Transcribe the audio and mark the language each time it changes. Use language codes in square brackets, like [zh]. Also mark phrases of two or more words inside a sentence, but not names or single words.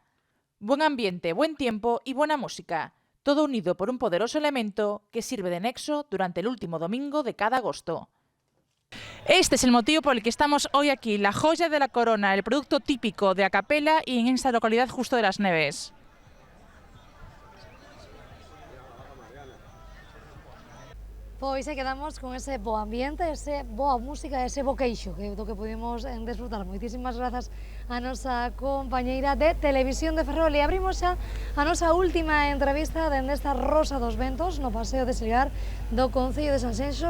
[es] Buen ambiente, buen tiempo y buena música, todo unido por un poderoso elemento que sirve de nexo durante el último domingo de cada agosto. Este es el motivo por el que estamos hoy aquí, la joya de la corona, el producto típico de A Capela y en esta localidad justo de Las Neves. [gl] Pois quedamos con ese bo ambiente, ese boa música, ese boqueixo que do que pudimos desfrutar. Moitísimas grazas a nosa compañeira de Televisión de Ferrol e abrimos xa a nosa última entrevista dende esta Rosa dos Ventos no Paseo de Silgar do Concello de Sanxenxo.